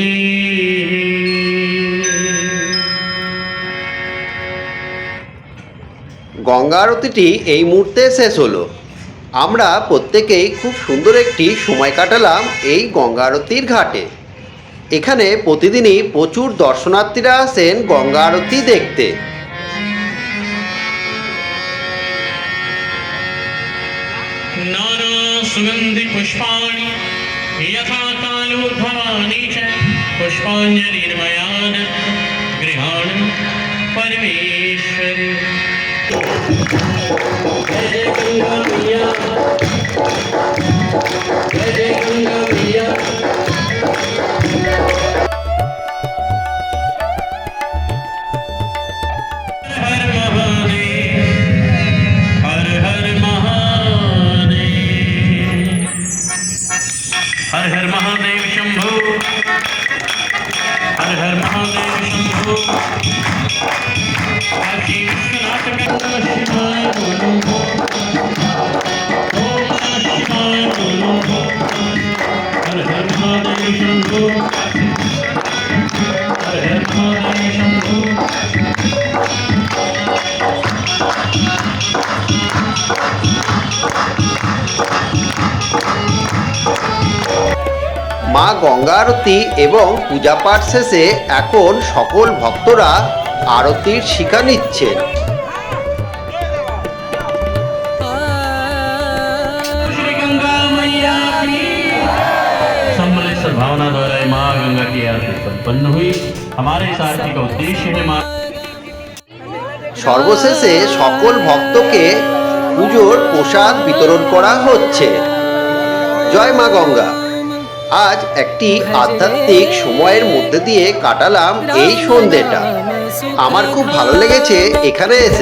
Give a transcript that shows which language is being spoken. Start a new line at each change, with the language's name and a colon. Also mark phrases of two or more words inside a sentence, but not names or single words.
Bangla: গঙ্গা আরতিটি এই মুহূর্তে শেষ হলো। আমরা প্রত্যেকেই খুব সুন্দর একটি সময় কাটালাম এই গঙ্গা আরতির ঘাটে। এখানে প্রতিদিনই প্রচুর দর্শনার্থীরা আসেন গঙ্গা আরতি দেখতে।
Sanskrit: नाना सुगंधि पुष्पाणि यथा कालोद्भवानि च पुष्पाञ्जलिर्मयान् गृहाण परमेश्वरी।
Hindi: जय जय गंगा मैया जय जय गंगा मैया। हर हर महादेव हर हर महादेव शंभो हर हर महादेव शंभो। काशी विश्वनाथ का
Sanskrit: नमः शिवाय
Hindi: बोलो
Sanskrit: ओम नमः शिवाय
Hindi: बोलो हर हर महादेव शंभो हर हर महादेव शंभो।
Bangla: মা গঙ্গা আরতি এবং পূজা পাঠ শেষে এখন সকল ভক্তরা আরতির শিক্ষা নিচ্ছেন।
Hindi: श्री गंगा मैया की सम्मिलित सद्भावना द्वारा माँ गंगा की आरती संपन्न हुई। हमारे इस आरती का उद्देश्य है माँ
Bangla: সর্বশেষে সকল ভক্তকে পুজোর প্রসাদ বিতরণ করা হচ্ছে। জয় মা গঙ্গা। আজ একটি আধ্যাত্মিক সময়ের মধ্যে দিয়ে কাটালাম এই সন্ধ্যেটা। আমার খুব ভালো লেগেছে এখানে এসে।